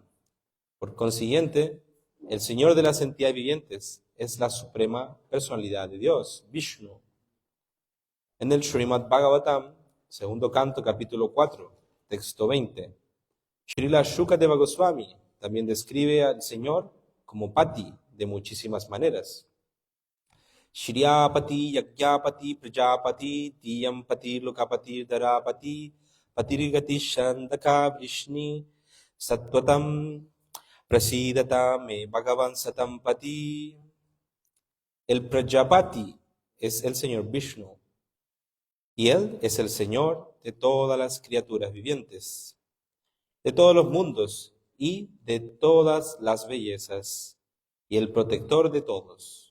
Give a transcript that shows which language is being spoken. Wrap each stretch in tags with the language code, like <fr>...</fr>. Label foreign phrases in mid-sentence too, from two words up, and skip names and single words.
<es>Por consiguiente, el Señor de las entidades vivientes es la suprema personalidad de Dios, Vishnu. En el Srimad Bhagavatam segundo canto, capítulo 4, texto 20. Srila Shukadeva Goswami también describe al Señor como Pati de muchísimas maneras.</es> <sa>श्रियपति, यज्ञपति, प्रजापति, धियांपति, लोकपति, धरापति, पतिर्गति, चान्धक, वृष्णि, सात्वतां, प्रसीदतां, मे भगवान् सतां पति.</sa> <es>El Prajapati es el Señor Vishnu y Él es el Señor de todas las criaturas vivientes, de todos los mundos y de todas las bellezas, y el protector de todos.</es>